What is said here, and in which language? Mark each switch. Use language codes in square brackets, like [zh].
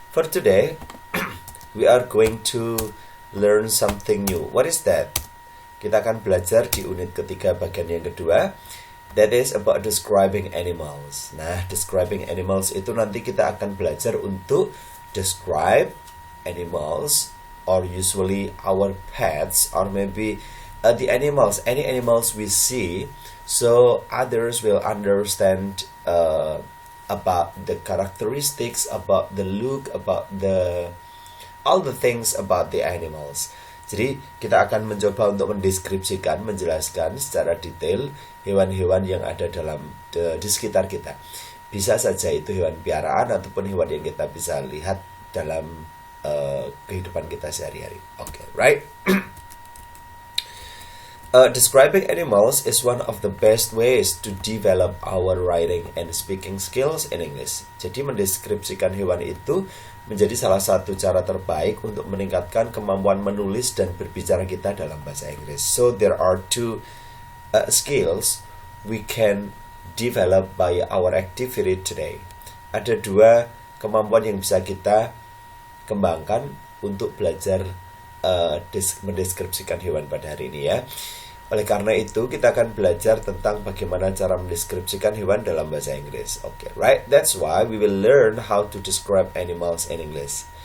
[en] For today, we are going to learn something new. What is that? [id] Kita akan belajar di unit ketiga bagian yang kedua. [en] That is about describing animals. Nah, describing animals [id] itu nanti kita akan belajar untuk [en] describe animals, or usually our pets, or maybe the animals, any animals we see, so others will understand about the characteristics, about the look, about the all the things about the animals. [id] Jadi kita akan mencoba untuk mendeskripsikan, menjelaskan secara detail hewan-hewan yang ada di sekitar kita. Bisa saja itu hewan piaraan ataupun hewan yang kita bisa lihat dalam kehidupan kita sehari-hari. [en] Okay, right? Describing animals is one of the best ways to develop our writing and speaking skills in English. [id] Jadi mendeskripsikan hewan itu menjadi salah satu cara terbaik untuk meningkatkan kemampuan menulis dan berbicara kita dalam bahasa Inggris. [en] So there are two skills we can develop by our activity today. [id] Ada dua kemampuan yang bisa kita kembangkan untuk belajar mendeskripsikan hewan pada hari ini ya. Oleh karena itu kita akan belajar tentang bagaimana cara mendeskripsikan hewan dalam bahasa Inggris. [en] Okay, right? That's why we will learn how to describe animals in English.